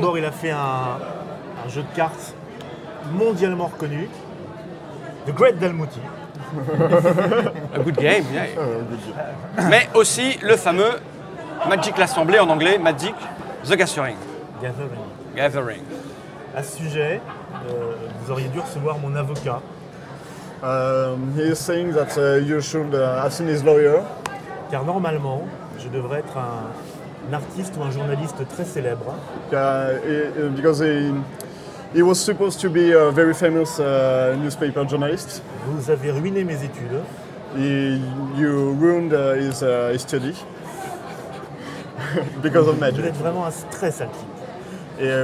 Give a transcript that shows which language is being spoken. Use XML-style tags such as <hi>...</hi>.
<fr>d'abord il a fait un jeu de cartes mondialement reconnu, The Great Dalmouti.</fr> <en>A good game, yeah.</en> <fr>Mais aussi le fameux Magic l'Assemblée, en anglais, Magic the Gathering.</fr> <en>Gathering.</en> <fr>À ce sujet, vous auriez dû recevoir mon avocat.</fr> <en>He is saying that you should have seen his lawyer.</en> <fr>Car normalement, je devrais être un artiste ou un journaliste très célèbre.</fr> <en>Because he was supposed to be a very famous newspaper journalist.</en> <fr>Vous avez ruiné mes études.</fr> <en>You ruined his study because of</en> <fr>Vous</fr> <en>magic.</en> <fr>êtes vraiment un très sale type.</fr>